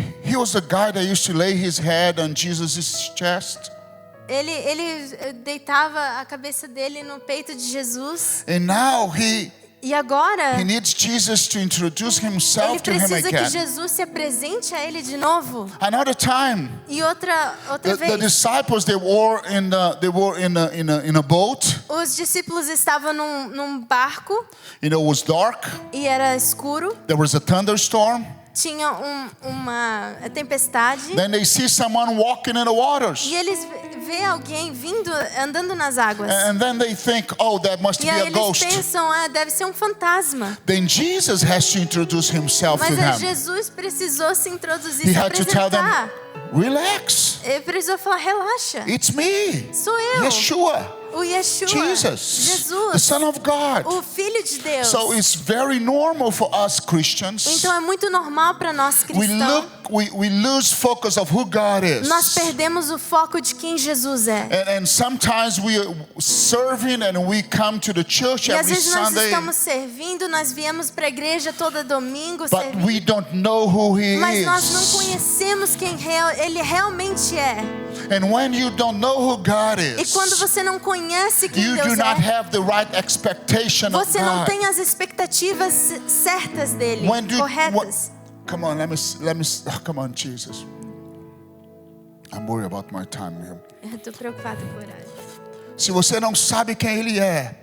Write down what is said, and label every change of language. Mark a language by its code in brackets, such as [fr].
[en] He was the guy that used to lay his head on Jesus' chest. [pt] Ele deitava a cabeça dele no peito de Jesus. [en] And now he [pt] E agora, [en] needs Jesus to introduce [pt] ele [en] himself to him [pt] precisa que [en] again. [pt] Jesus se apresente a ele de novo. [en] Another time, [pt] E outra [en] the [pt] vez, [en] disciples they were in a boat. [pt] os discípulos estavam num barco [en] It was dark. [pt] e era escuro. [en] There was a thunderstorm. [pt] Tinha uma tempestade. [en] Then they see someone walking in the waters. [pt] E eles vê alguém andando nas águas. [en] And then they think, oh, that must [pt] E [en] be [pt] aí [en] a [pt] eles [en] ghost. [pt] pensam, deve ser um fantasma. [en] Then Jesus has to introduce himself to [pt] Mas [en] them. [pt] Jesus precisou se introduzir, [en] He [pt] se [en] had to tell them, [pt] apresentar. [en] relax, [pt] Ele precisou falar, relaxa. [en] it's me, [pt] Sou eu, [en] Yeshua, [pt] o Yeshua, [en] Jesus, the [pt] Jesus, [en] Son of God. [pt] o Filho de Deus. [en] So it's very normal for us Christians. [pt] Então é muito normal para nós cristãos. [en] We lose focus of who God is. [pt] Nós perdemos o foco de quem Jesus é. [en] And sometimes we are serving and we come to the church [pt] E às [en] every [pt] vezes nós [en] Sunday, [pt] estamos servindo, nós viemos para a igreja todo domingo, [en] but [pt] servindo, [en] we don't know who He [pt] mas nós não [en] is. [pt] conhecemos quem Ele realmente é. [en] And when you don't know who God [pt] E [en] is, [pt] quando você não conhece quem [en] you do [pt] Deus [en] not [pt] é, [en] have the right expectation of [pt] você não [en] God. [pt] tem as expectativas certas dele, corretas. [en] Come on, come on, Jesus. I'm worried about my time here. [pt] Eu estou preocupada com o horário. Se você não sabe quem Ele é,